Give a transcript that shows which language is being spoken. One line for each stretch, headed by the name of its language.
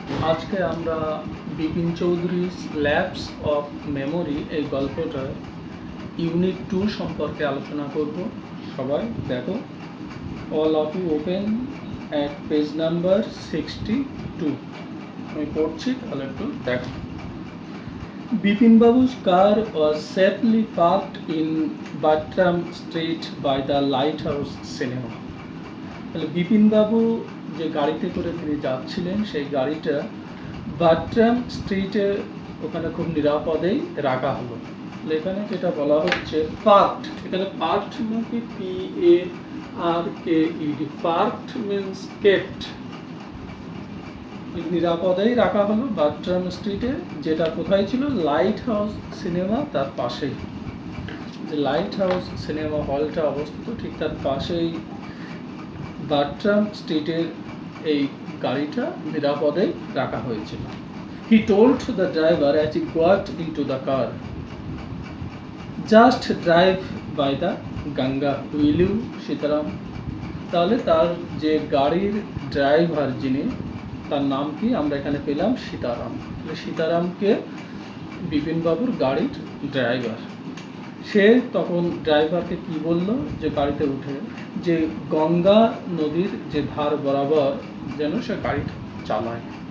Bangla: আজকে আমরা বিপিন চৌধুরীর ল্যাবস অফ মেমোরি এই গল্পটার ইউনিট 2 সম্পর্কে আলোচনা করব। সবাই দেখো,
English: All of you open at page number 62।
Bangla: আমি পড়ছি, তাহলে একটু দেখো।
English: Bipinbabu's car was safely parked in Bartram Street by the Lighthouse Cinema.
Bangla: তাহলে বিপিনবাবু যে গাড়িতে করে তিনি যাচ্ছিলেন, সেই গাড়িটা বাট্রাম স্ট্রিটে ওখানে খুব নিরাপদেই রাখা হলো। এখানে যেটা বলা হচ্ছে পার্কড, এখানে পার্কড মানে কি, PARKED, পার্কড মিনস কেপ্ট, নিরাপদেই রাখা হলো বাট্রাম স্ট্রিটে, যেটা কোথায় ছিল, লাইট হাউস সিনেমা তার পাশেই। যে লাইট হাউস সিনেমা হলটা অবস্থিত ঠিক তার পাশেই বাট্রাম স্ট্রিটের এই গাড়িটা নিরাপদে রাখা হয়েছিল।
English: He told the driver as he got into the car, just drive by the Ganga, will you, Sitaram?
Bangla: তাহলে তার যে গাড়ির ড্রাইভার যিনি, তার নাম কি আমরা এখানে পেলাম, সীতারাম। সীতারামকে বিপিনবাবুর গাড়ির ড্রাইভার। সে তখন ড্রাইভারকে কি বলল, যে গাড়িতে উঠে যে গঙ্গা নদীর যে ধার বরাবর যেন সে গাড়িটা চালায়।